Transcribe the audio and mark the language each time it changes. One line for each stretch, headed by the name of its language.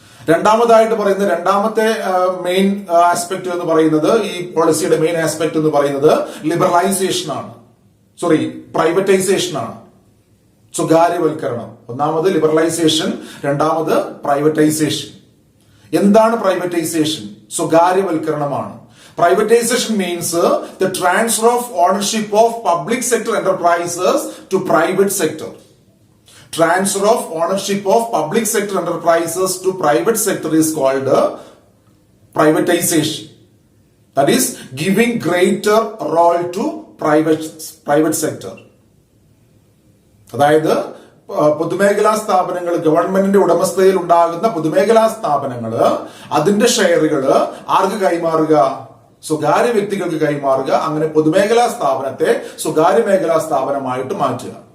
Malayalam: രണ്ടാമതായിട്ട് പറയുന്ന രണ്ടാമത്തെ മെയിൻ ആസ്പെക്ട് എന്ന് പറയുന്നത്, ഈ പോളിസിയുടെ മെയിൻ ആസ്പെക്ട് എന്ന് പറയുന്നത് ലിബറലൈസേഷൻ ആണ്, പ്രൈവറ്റൈസേഷൻ ആണ്, സ്വകാര്യവൽക്കരണം. ഒന്നാമത് ലിബറലൈസേഷൻ, രണ്ടാമത് പ്രൈവറ്റൈസേഷൻ. എന്താണ് privatisation? സ്വകാര്യവൽക്കരണമാണ്.
English: Privatization means the transfer of ownership of public sector enterprises to private sector. Transfer of ownership of public sector enterprises to private sector is called privatization. That is giving greater role to private sector.
Malayalam: അതായത് പൊതുമേഖലാ സ്ഥാപനങ്ങൾ, ഗവൺമെന്റിന്റെ ഉടമസ്ഥതയിൽ ഉണ്ടാകുന്ന പൊതുമേഖലാ സ്ഥാപനങ്ങൾ അതിന്റെ ഷെയറുകൾ ആർക്ക് കൈമാറുക? സ്വകാര്യ വ്യക്തികൾക്ക് കൈമാറുക. അങ്ങനെ പൊതുമേഖലാ സ്ഥാപനത്തെ സ്വകാര്യ മേഖലാ സ്ഥാപനമായിട്ട് മാറ്റുക.